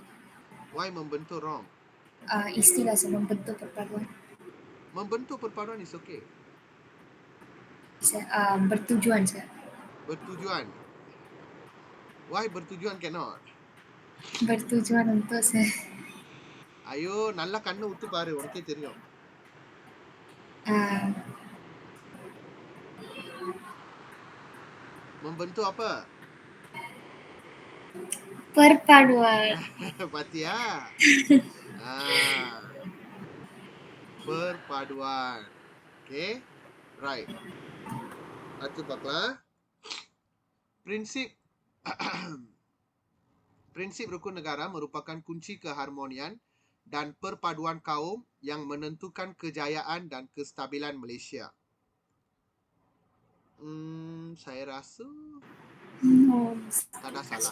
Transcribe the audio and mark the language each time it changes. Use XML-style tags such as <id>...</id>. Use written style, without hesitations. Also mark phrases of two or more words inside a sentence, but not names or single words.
<en>why membentuk wrong?</en> <ms>Istilah sir, membentuk perpaduan.</ms> <en>Membentuk perpaduan is okay.</en> <ms>Sir, bertujuan sir.</ms> <en>Bertujuan. Why bertujuan cannot?</en> <ms>Bertujuan untuk sir.</ms> <ta>ஐயோ நல்லா கண்ணை உத்து பாரு, உனக்கே தெரியும்.</ta> <ms>Membentuk apa? Perpaduan. Pastiya. Perpaduan. Okay.</ms> <en>Right.</en> <ta>அடுத்து பார்க்கலாம்.</ta> <ms>Prinsip rukun negara merupakan kunci keharmonian dan perpaduan kaum yang menentukan kejayaan dan kestabilan Malaysia. Saya rasa tak ada salah.</ms>